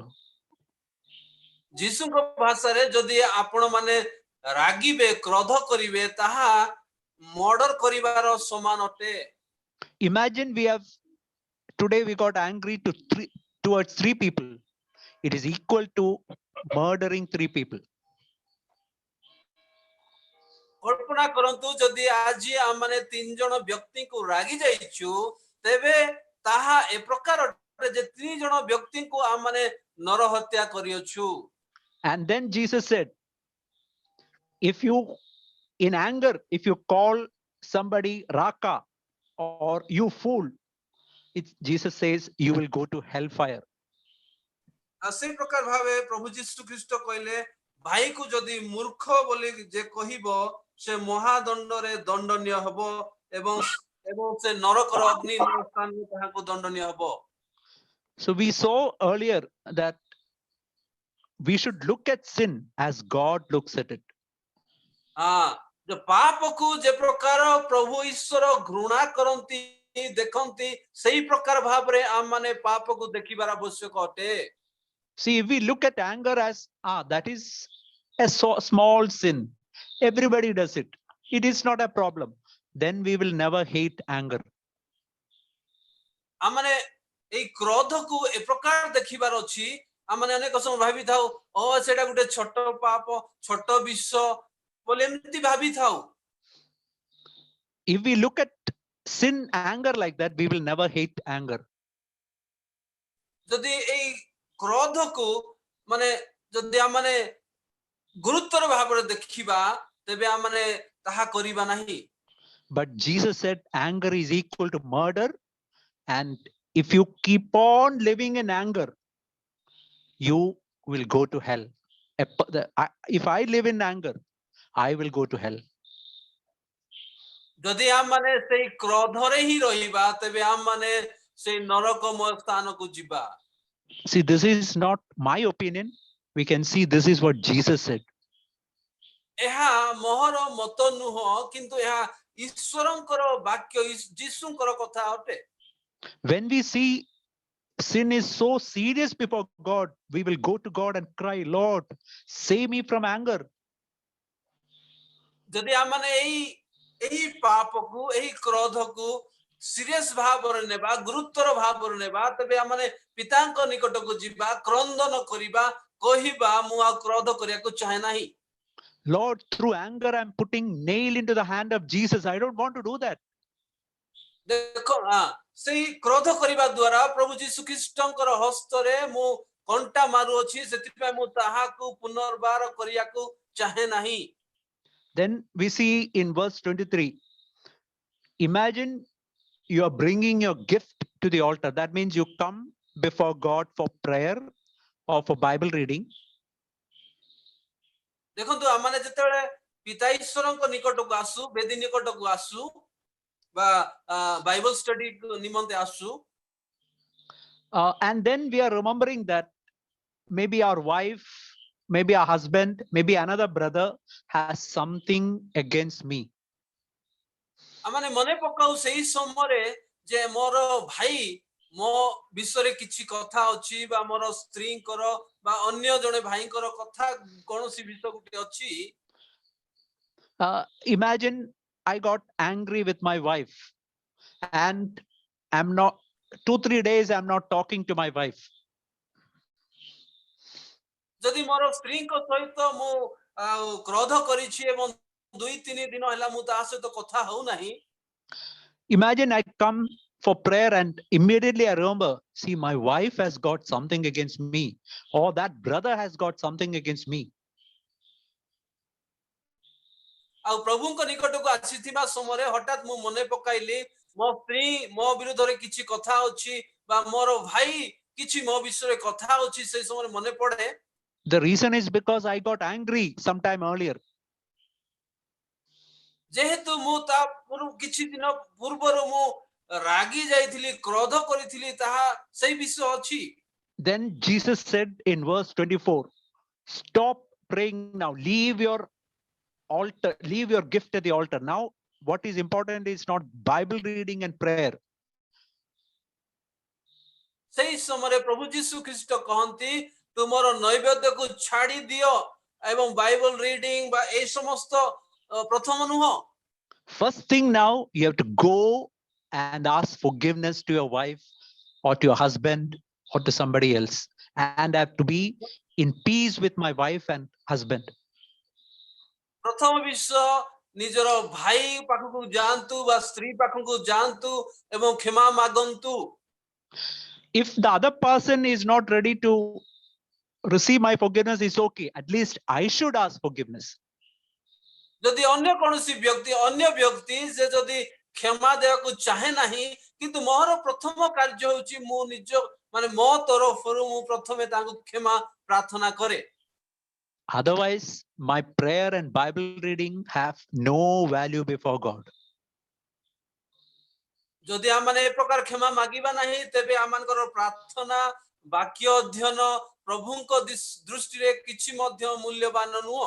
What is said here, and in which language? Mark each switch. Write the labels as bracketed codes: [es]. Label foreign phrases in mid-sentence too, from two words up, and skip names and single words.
[or] ଯୀଶୁ କୋ ଭାଷା ରେ ଯଦି ଆପଣ ମାନେ ରାଗିବେ କ୍ରୋଧ କରିବେ ତାହା ମର୍ଡର କରିବାର ସମାନ ଅଟେ. [en] Imagine we have today we got angry towards 3 people, it is equal to murdering 3 people. [or] କଳ୍ପନା କରନ୍ତୁ ଯଦି ଆଜି ଆମମାନେ 3 ଜଣ ବ୍ୟକ୍ତିଙ୍କୁ ରାଗି ଯାଇଛୁ ତେବେ ତାହା ଏ ପ୍ରକାର ଯେ 3 ଜଣ ବ୍ୟକ୍ତିଙ୍କୁ ଆମମାନେ ନରହତ୍ୟା କରିଅଛୁ। [en] And then Jesus said, if you in anger, if you call somebody Raka or you fool, Jesus says you will go to hellfire. [or] ସେ ପ୍ରକାର ଭାବେ ପ୍ରଭୁ ଯୀଶୁ ଖ୍ରୀଷ୍ଟ କହିଲେ ଭାଇକୁ ଯଦି ମୂର୍ଖ ବୋଲି ଯେ କହିବ ସେ ମହାଦଣ୍ଡରେ ଦଣ୍ଡନୀୟ ହେବ ଏବଂ ସେ ନରକର ଅଗ୍ନି ସ୍ଥାନରେ ତାହାକୁ ଦଣ୍ଡନୀୟ ହେବ। [en] So we saw earlier that we should look at sin as God looks at it. [or] जो पापକୁ ଯେ ପ୍ରକାର ପ୍ରଭୁ ଈଶ୍ୱର ଘୃଣା କରନ୍ତି ଦେଖନ୍ତି ସେହି ପ୍ରକାର ଭାବରେ ଆମମାନେ ପାପକୁ ଦେଖିବାର ଆବଶ୍ୟକ ଅଟେ। [en] See, if we look at anger as, that is a small sin, everybody does it, it is not a problem, then we will never hate anger. [or] ଆମମାନେ ଏଇ କ୍ରୋଧକୁ ଏ ପ୍ରକାର ଦେଖିବାର ଅଛି ଆମମାନେ ଅନେକ ସମୟ ଭାବିଥାଉ ସେଟା ଗୋଟେ ଛୋଟ ପାପ ଛୋଟ ବିଷ ବୋଲି ଏମିତି ଭାବିଥାଉ। [en] If we look at sin, anger like that, we will never hate anger. [or] ଯଦି ଏଇ କ୍ରୋଧକୁ ମାନେ ଯଦି ଆମମାନେ ଗୁରୁତ୍ୱର ଭାବରେ ଦେଖିବା ତେବେ ଆମମାନେ ତାହା କରିବା ନାହିଁ। [en] But Jesus said anger is equal to murder, and if you keep on living in anger, you will go to hell. If I live in anger, I will go to hell. [or] ଯଦି ଆମମାନେ ସେଇ କ୍ରୋଧରେ ହିଁ ରହିବା ତେବେ ଆମମାନେ ସେଇ ନରକମୟ ସ୍ଥାନକୁ ଯିବା। [en] See, this is not my opinion. We can see this is what Jesus said. [or] ଏହା ମୋହର ମତ ନୁହଁ କିନ୍ତୁ ଏହା ଈଶ୍ୱରଙ୍କର ବାକ୍ୟ ଯୀଶୁଙ୍କର କଥା ଅଟେ। [en] When we see sin is so serious before God, we will go to God and cry, Lord, save me from anger. [or] ଯଦି ଆମମାନେ ଏହି ପାପକୁ ଏହି କ୍ରୋଧକୁ ସିରିୟସ୍ ଭାବରେ ନେବା ଗୁରୁତ୍ୱର ଭାବରେ ନେବା ତେବେ ଆମମାନେ ପିତାଙ୍କ ନିକଟକୁ ଯିବା କ୍ରନ୍ଦନ କରିବା କହିବା ମୁଁ ଆଉ କ୍ରୋଧ କରିବାକୁ ଚାହେଁ ନାହିଁ। [en] Lord, through anger I'm putting nail into the hand of Jesus. I don't want to do that. [or] ଦେଖ ସେଇ କ୍ରୋଧ କରିବା ଦ୍ୱାରା ପ୍ରଭୁ ଯୀଶୁ ଖ୍ରୀଷ୍ଟଙ୍କର ହସ୍ତରେ ମୁଁ କଣ୍ଟା ମାରୁଅଛି ସେଥିପାଇଁ ମୁଁ ତାହାକୁ ପୁନର୍ବାର କରିବାକୁ ଚାହେଁ ନାହିଁ। [en] Then we see in verse 23, imagine you are bringing your gift to the altar. That means you come before God for prayer or for Bible reading. [or] ଦେଖନ୍ତୁ ଆମମାନେ ଯେତେବେଳେ ପିତା ଈଶ୍ୱରଙ୍କ ନିକଟକୁ ଆସୁ ବେଦୀ ନିକଟକୁ ଆସୁ ବା [en] Bible study [or] ନିମନ୍ତେ ଆସୁ [en] and then we are remembering that maybe our wife, maybe our husband, maybe another brother has something against me. [or] ଆମମାନେ ମନେ ପକାଉ ସେହି ସମୟରେ ଯେ ମୋର ଭାଇ ମୋ ବିଷୟରେ କିଛି କଥା ଅଛି ବା ମୋର ସ୍ତ୍ରୀଙ୍କର ବା ଅନ୍ୟ ଜଣେ ଭାଇଙ୍କର କଥା କୌଣସି ବିଷୟ ଗୋଟେ ଅଛି। [en] Imagine I got angry with my wife and I'm not 2-3 days I'm not talking to my wife. [or] ଯଦି ମୋର ସ୍ତ୍ରୀଙ୍କ ସହିତ ମୁଁ କ୍ରୋଧ କରିଛି ଏବଂ 2-3 ଦିନ ହେଲା ମୁଁ ତା ସହିତ କଥା ହଉ ନାହିଁ। [en] Imagine I come for prayer and immediately I remember, see, my wife has got something against me, or that brother has got something against me. [or] ଆଉ ପ୍ରଭୁଙ୍କ ନିକଟକୁ ଆସିଥିବା ସମୟରେ ହଠାତ୍ ମୁଁ ମନେ ପକାଇଲି ମୋ ସ୍ତ୍ରୀ ମୋ ବିରୁଦ୍ଧରେ କିଛି କଥା ଅଛି ବା ମୋର ଭାଇ କିଛି ମୋ ବିଷୟରେ କଥା ଅଛି ସେଇ ସମୟରେ ମନେ ପଡେ। [en] The reason is because I got angry sometime earlier. [or] ଯେହେତୁ ମୁଁ ତା କିଛି ଦିନ ପୂର୍ବରୁ ମୁଁ ରାଗି ଯାଇଥିଲି କ୍ରୋଧ କରିଥିଲି ତାହା ସେଇ ବିଷୟ ଅଛି। [en] Then Jesus said in verse 24, stop praying now, leave your altar, leave your gift at the altar. Now what is important is not Bible reading and prayer. [or] ସେଇ ସମୟରେ ପ୍ରଭୁ ଯୀଶୁ ଖ୍ରୀଷ୍ଟ କହନ୍ତି ତୁମର ନୈବେଦ୍ୟକୁ ଛାଡ଼ି ଦିଅ ଏବଂ [en] Bible reading [or] ବା এই ସମସ୍ତ ପ୍ରଥମ ନୁହଁ। [en] First thing now you have to go and ask forgiveness to your wife or to your husband or to somebody else. And I have to be in peace with my wife and husband. [or] ପ୍ରଥମ ବିଷୟ ନିଜର ଭାଇ ପାଖକୁ ଯାଆନ୍ତୁ ବା ସ୍ତ୍ରୀ ପାଖକୁ ଯାଆନ୍ତୁ ଏବଂ କ୍ଷମା ମାଗନ୍ତୁ. [en] If the other person is not ready to receive my forgiveness, it's okay. At least I should ask forgiveness. [or] ଯଦି ଅନ୍ୟ କୌଣସି ବ୍ୟକ୍ତି ଅନ୍ୟ ବ୍ୟକ୍ତି ସେ ଯଦି କ୍ଷମା ଦେବାକୁ ଚାହେଁ ନାହିଁ କିନ୍ତୁ ମୋର ପ୍ରଥମ କାର୍ଯ୍ୟ ହେଉଛି ମୁଁ ନିଜ ମାନେ ମୋ ତରଫରୁ ମୁଁ ପ୍ରଥମେ ତାଙ୍କୁ କ୍ଷମା ପ୍ରାର୍ଥନା କରେ. [en] Otherwise, my prayer and Bible reading have no value before God. [or] ଯଦି ଆମେ ଏ ପ୍ରକାର କ୍ଷମା ମାଗିବା ନାହିଁ ତେବେ ଆମମାନଙ୍କର ପ୍ରାର୍ଥନା ବାକ୍ୟ ଅଧ୍ୟୟନ ପ୍ରଭୁଙ୍କ ଦୃଷ୍ଟି ରେ କିଛି ମଧ୍ୟ ମୂଲ୍ୟବାନ ନୁହେଁ.